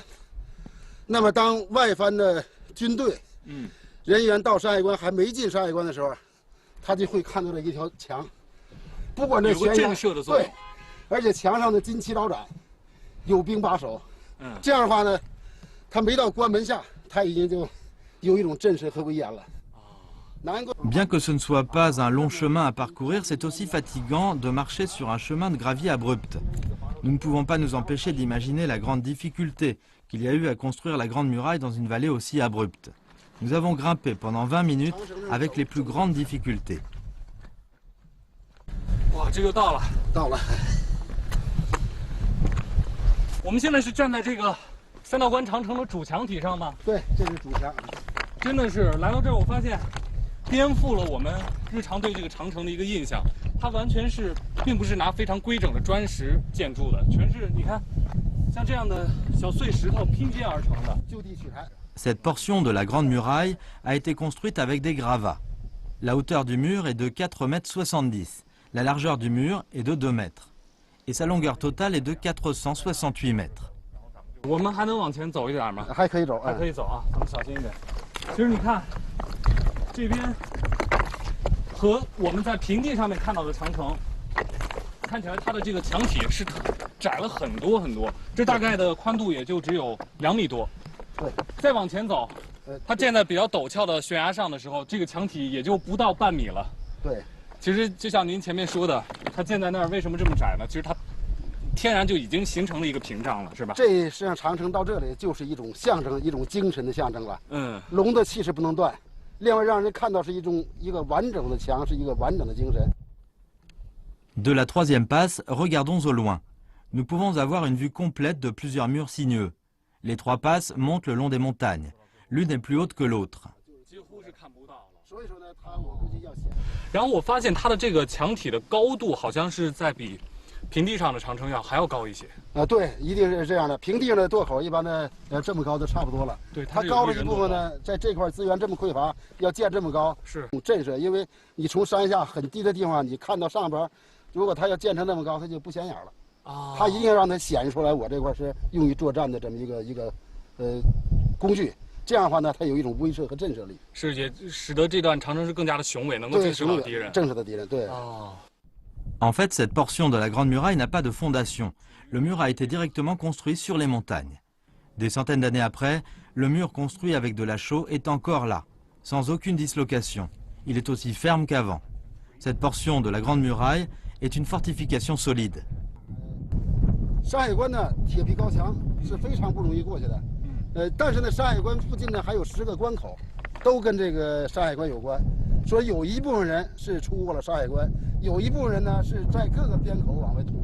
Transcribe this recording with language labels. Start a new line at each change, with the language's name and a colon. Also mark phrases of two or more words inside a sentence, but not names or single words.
Chinese: 那么当外藩的军队人员到山海关还没进山海关的时候，他就会看到这一条墙，不管这悬崖震慑的作用，对，而且墙上的金漆招展，有兵把守，这样的话呢。他没到关门下，他已经就有一种震慑和威严了。
French: Bien que ce ne soit pas un long chemin à parcourir, c'est aussi fatigant de marcher sur un chemin de gravier abrupt. Nous ne pouvons pas nous empêcher d'imaginer la grande difficulté qu'il y a eu à construire la Grande Muraille dans une vallée aussi abrupte. Nous avons grimpé pendant 20 minutes avec les plus grandes difficultés.
Chinese: 哇，这就到了，到了。我们现在是站在这个。三道关长城的主墙体上吗？对，这是主墙。真的是来到这儿，我发现颠覆了我们日常对这个长城的一个印象。它完全是，并不是拿非常规整的砖石建筑的，全是你看，像这样的小碎石头拼接而成的。就地取材。
French: Cette portion de la Grande Muraille a été construite avec des gravats. La hauteur du mur est de 4,70 m. La largeur du mur est de 2 mètres. Et sa longueur totale est de 468 mètres.
Chinese: 我们还能往前走一点吗？还可以走，还可以走啊，咱们小心一点。其实你看，这边和我们在平地上面看到的长城，看起来它的这个墙体是窄了很多很多，这大概的宽度也就只有2米多。对，再往前走，它建在比较陡峭的悬崖上的时候，这个墙体也就不到半米了。对，其实就像您前面说的，它建在那儿为什么这么窄呢？其实它 天然就已经形成了一个屏障了，是吧？这实际上长城到这里就是一种象征，一种精神的象征了。龙的气势不能断，另外让人看到是一个完整的墙，是一个完整的精神。
French: De la troisième passe, regardons au loin. Nous pouvons avoir une vue complète de plusieurs murs sinueux. Les 3 passes montent le long des montagnes. L'une est plus haute que l'autre.
Chinese: 几乎是看不到了。所以说呢，我估计要显。然后我发现它的这个墙体的高度好像是在比 平地上的长城还要高一些对，一定是这样的。平地上的垛口一般呢，这么高就差不多了。对，它高的一部分呢，在这块资源这么匮乏，要建这么高，是震慑。因为你从山下很低的地方，你看到上边，如果它要建成那么高，它就不显眼了啊。它一定要让它显示出来，我这块是用于作战的这么一个工具。这样的话呢，它有一种威慑和震慑力。是，也使得这段长城是更加的雄伟，能够震慑到敌人。震慑到敌人，对。
French: En fait, cette portion de la Grande Muraille n'a pas de fondation. Le mur a été directement construit sur les montagnes. Des centaines d'années après, le mur construit avec de la chaux est encore là, sans aucune dislocation. Il est aussi ferme qu'avant. Cette portion de la Grande Muraille est une fortification solide.
Chinese: 山海关呢，铁皮高墙是非常不容易过去的。但是呢，山海关附近呢还有10个关口，都跟这个山海关有关。说有一部分人是出过了山海关，有一部分人呢是在各个边口往外吐。